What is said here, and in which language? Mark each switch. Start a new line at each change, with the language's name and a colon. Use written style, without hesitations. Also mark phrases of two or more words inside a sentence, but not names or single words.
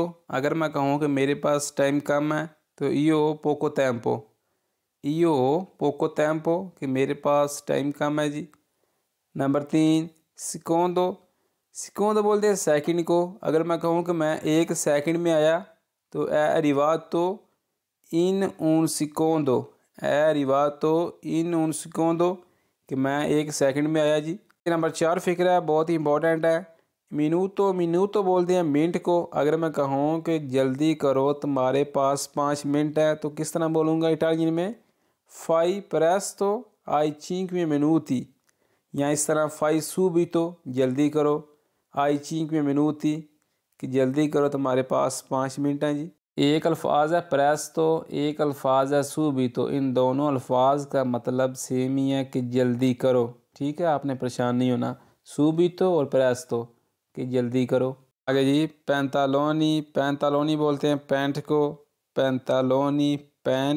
Hindi: अगर मैं कहूँ कि मेरे पास टाइम कम है तो
Italian: io poco tempo, io poco tempo
Hindi: कि मेरे पास टाइम कम है जी। नंबर 3 सिकोंदो, सिकोंदो बोलते हैं सेकंड को। अगर मैं कहूँ कि मैं 1 सेकंड में आया तो
Italian: è arrivato in un secondo, è arrivato in un secondo
Hindi: कि मैं 1 सेकंड में आया जी। नंबर 4 फिक्र है, बहुत ही इंपॉर्टेंट है। मिनूतो, मिनूतो बोलते हैं मिनट को। अगर मैं कहूँ कि जल्दी करो तुम्हारे पास 5 मिनट है तो किस तरह बोलूँगा इटालियन में,
Italian: fai presto ai cinque minuti,
Hindi: या इस तरह
Italian: fai subito
Hindi: जल्दी करो,
Italian: ai cinque minuti
Hindi: कि जल्दी करो तुम्हारे पास 5 मिनट हैं जी। एक अल्फाज है प्रेस्तो, एक अल्फाज है subito, इन दोनों अल्फाज का मतलब सेम ही है कि जल्दी करो। ठीक है, आपने परेशान नहीं होना, subito और प्रेस्तो कि जल्दी करो। आगे जी पैंतालोनी, पैंतालोनी बोलते हैं पैंट को, पैंतालोनी पैंट।